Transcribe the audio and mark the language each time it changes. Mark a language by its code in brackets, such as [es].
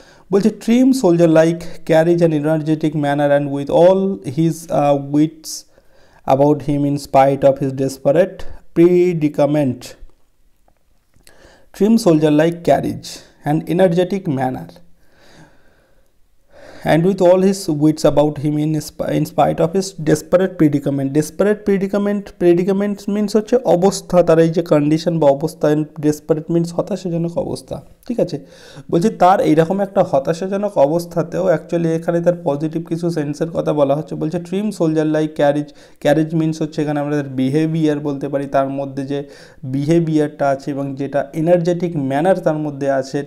[bn] বলছে [en] Trim soldier like carriage an energetic manner and with all his wits about him in spite of his desperate predicament. Trim soldier-like carriage and energetic manner, and with all his wits about him in spite of his desperate predicament. Predicament means [bn] হচ্ছে অবস্থা, তার এই যে condition বা অবস্থা, desperate means হতাশাজনক অবস্থা, ঠিক আছে। বলছি তার এইরকম একটা হতাশাজনক অবস্থাতেও অ্যাকচুয়ালি এখানে তার পজিটিভ কিছু সেন্সের কথা বলা হচ্ছে। বলছে [en] trim soldier like carriage [bn] means হচ্ছে এখানে আমরা বিহেভিয়ার বলতে পারি, তার মধ্যে যে বিহেভিয়ারটা আছে এবং যেটা এনার্জেটিক ম্যানার তার মধ্যে আছে।